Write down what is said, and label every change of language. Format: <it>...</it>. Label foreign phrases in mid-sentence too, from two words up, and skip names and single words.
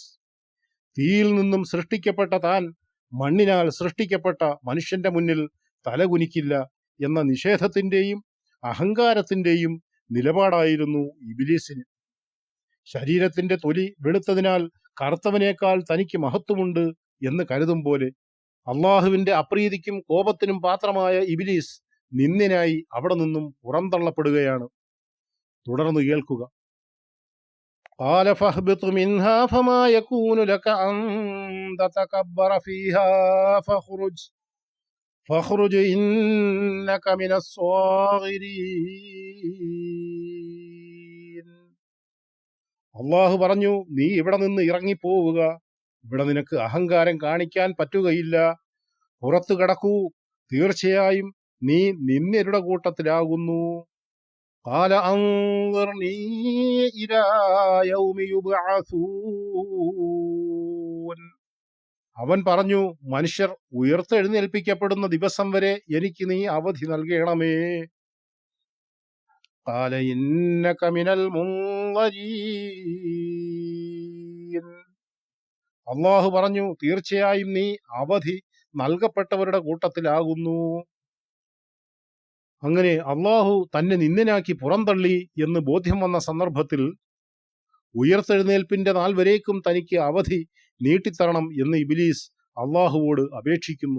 <ml>തീയിൽ നിന്നും സൃഷ്ടിക്കപ്പെട്ട താൻ മണ്ണിനാൽ സൃഷ്ടിക്കപ്പെട്ട മനുഷ്യന്റെ മുന്നിൽ തലകുനിക്കില്ല എന്ന നിഷേധത്തിന്റെയും അഹങ്കാരത്തിന്റെയും നിലപാടായിരുന്നു ഇബ്ലീസിന്. ശരീരത്തിന്റെ തൊലി വെളുത്തതിനാൽ കറുത്തവനേക്കാൾ തനിക്ക് മഹത്വമുണ്ട് എന്ന് കരുതും പോലെ അള്ളാഹുവിന്റെ അപ്രീതിക്കും കോപത്തിനും പാത്രമായ ഇബ്ലീസ് നിന്ദനായി അവിടെ നിന്നും പുറന്തള്ളപ്പെടുകയാണ്. തുടർന്ന് കേൾക്കുക.</ml> <ar>قال فاهبط منها فما يكون لك أن تتكبر فيها فاخرج إنك من الصاغرين.</ar> <ml>അള്ളാഹു പറഞ്ഞു, നീ ഇവിടെ നിന്ന് ഇറങ്ങിപ്പോവുക. ഇവിടെ നിനക്ക് അഹങ്കാരം കാണിക്കാൻ പറ്റുകയില്ല. പുറത്തു കടക്കൂ, തീർച്ചയായും നീ നിന്ദ്യരുടെ കൂട്ടത്തിലാകുന്നു.</ml> <ar>قال أنظرني إلى يوم يبعثون.</ar> <ml>അവൻ പറഞ്ഞു, മനുഷ്യർ ഉയർത്തെഴുന്നേൽപ്പിക്കപ്പെടുന്ന ദിവസം വരെ എനിക്ക് നീ അവധി നൽകണമേ.</ml> <ar>قال إنك من المنظرين.</ar> <ml>അള്ളാഹു പറഞ്ഞു, തീർച്ചയായും നീ അവധി നൽകപ്പെട്ടവരുടെ കൂട്ടത്തിലാകുന്നു. അങ്ങനെ അള്ളാഹു തന്നെ നിന്ദനാക്കി പുറന്തള്ളി എന്ന് ബോധ്യം വന്ന സന്ദർഭത്തിൽ ഉയർത്തെഴുന്നേൽപ്പിന്റെ നാൾ വരേക്കും തനിക്ക് അവധി നീട്ടിത്തരണം എന്ന് ഇബ്ലീസ് അള്ളാഹുവോട് അപേക്ഷിക്കുന്നു.</ml>